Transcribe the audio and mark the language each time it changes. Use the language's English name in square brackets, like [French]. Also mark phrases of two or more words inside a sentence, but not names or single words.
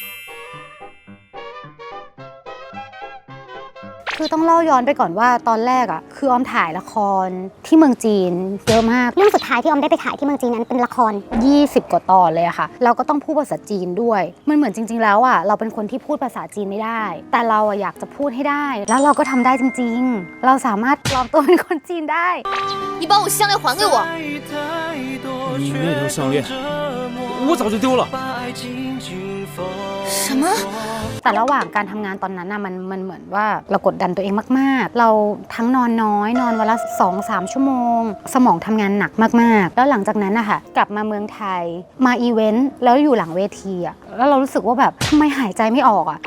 [Thai] คือต้องเล่าย้อนไปก่อนว่าตอนแรกอ่ะคือออมถ่ายละครที่เมืองจีนเยอะมาก เรื่องสุดท้ายที่ออมได้ไปถ่ายที่เมืองจีนนั้นเป็นละคร 20 กว่าตอนเลยอะค่ะเราก็ต้องพูดภาษาจีนด้วยมันเหมือนจริงๆแล้วอ่ะเราเป็นคนที่พูดภาษาจีนไม่ได้แต่เราอะอยากจะพูดให้ได้แล้วเราก็ทำได้จริงๆเราสามารถปลอมตัวเป็นคนจีนได้ [Chinese] 你把我项链还给我你那条项链我早就丢了什么 [Thai] แต่ระหว่างการทำงานตอนนั้นน่ะมันเหมือนว่าเรากดดันตัวเองมากๆเราทั้งนอนน้อยนอนวันละ 2-3 ชั่วโมงสมองทำงานหนักมากๆแล้วหลังจากนั้นนะคะกลับมาเมืองไทยมาอีเวนต์แล้วอยู่หลังเวทีอะแล้วเรารู้สึกว่าแบบทำไมหายใจไม่ออกอะ